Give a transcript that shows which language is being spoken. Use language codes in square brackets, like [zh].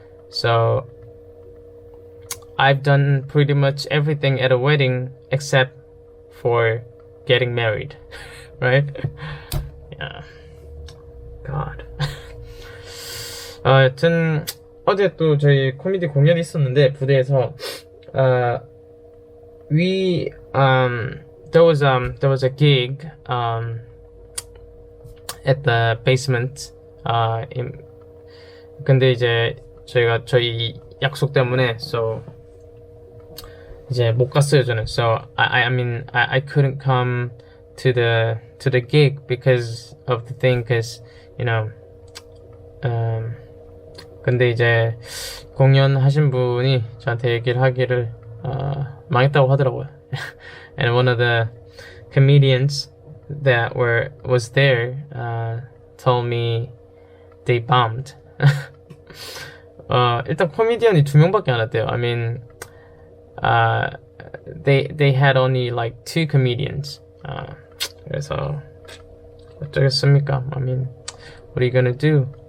[en] So I've done pretty much everything at a wedding except for getting married, right? Yeah. God. [ko] 여튼 어제 또 저희 코미디 공연이 있었는데, 부대에서 [en] there was a gig at the basement. [ko] 근데 이제 저희 약속 때문에 so 이제 못 갔어요, 저는. [en] So I mean I couldn't come to the gig because of the thing, because [ko] 근데 이제 공연하신 분이 저한테 얘기를 하기를 망했다고 하더라고요. [en] And one of the comedians that was there told me they bombed. [ko] 일단 코미디언이 2명밖에 안 왔대요. [en] I mean, they had only like 2 comedians. [ko] 그래서 어쩌겠습니까? [en] I mean, what are you gonna do?